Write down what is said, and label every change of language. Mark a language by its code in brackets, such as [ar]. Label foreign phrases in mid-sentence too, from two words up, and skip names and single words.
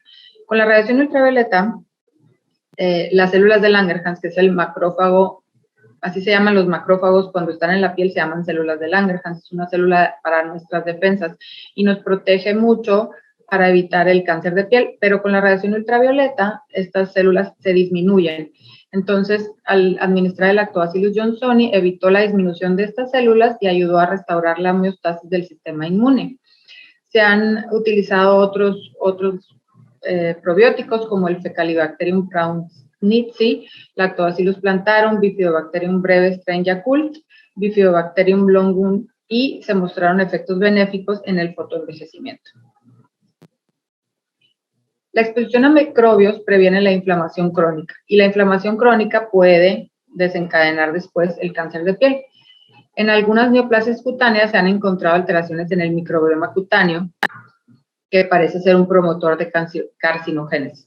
[es] Con la radiación ultravioleta, las células de Langerhans, que es el macrófago, así se llaman los macrófagos cuando están en la piel, se llaman células de Langerhans, es una célula para nuestras defensas y nos protege mucho para evitar el cáncer de piel, pero con la radiación ultravioleta estas células se disminuyen. Entonces, al administrar el Lactobacillus johnsoni, evitó la disminución de estas células y ayudó a restaurar la homeostasis del sistema inmune. Se han utilizado otros probióticos como el Fecalibacterium prausnitzii, Lactobacillus plantarum, Bifidobacterium brevis strain Yakult, Bifidobacterium longum, y se mostraron efectos benéficos en el fotoenvejecimiento. La exposición a microbios previene la inflamación crónica y la inflamación crónica puede desencadenar después el cáncer de piel. En algunas neoplasias cutáneas se han encontrado alteraciones en el microbioma cutáneo que parece ser un promotor de carcinogénesis.